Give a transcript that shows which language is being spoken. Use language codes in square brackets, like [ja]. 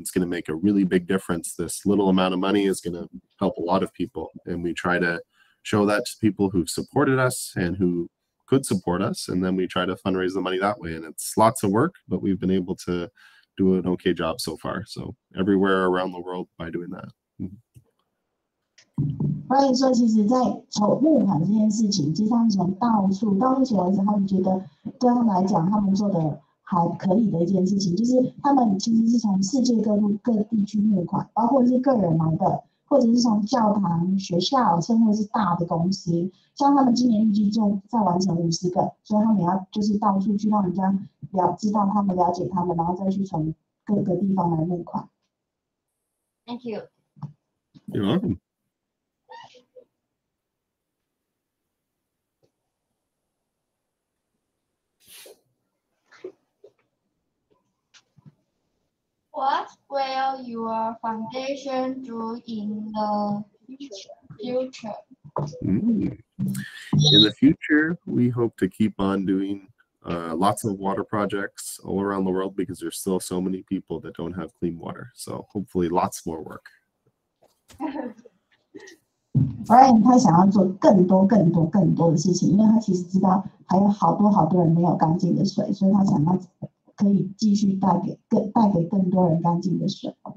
[en] It's going to make a really big difference. This little amount of money is going to help a lot of people, and we try to show that to people who've supported us and who could support us, and then we try to fundraise the money that way. And it's lots of work, but we've been able to do an okay job so far. So everywhere around the world by doing that. [zh] 所以说，其实，在募款这件事情，其实他们从到处到目前为止，他们觉得对他们来讲，他们做的还可以的一件事情，就是他们其实是从世界各地去募款，包括是个人来的，或者是从教堂、学校，甚至是大的公司。像他们今年预计就再完成50个，所以他们要就是到处去让人家知道他们、了解他们，然后再去从各个地方来募款。 [en] Thank you. You're welcome. What will your foundation do in the future? In the future, we hope to keep on doing lots of water projects all around the world because there's still so many people that don't have clean water. So hopefully lots more work. [zh] Brian 他想要做更多的事情，因为他其实知道还有好多人没有干净的水，所以他想要可以继续带给更多人干净的水。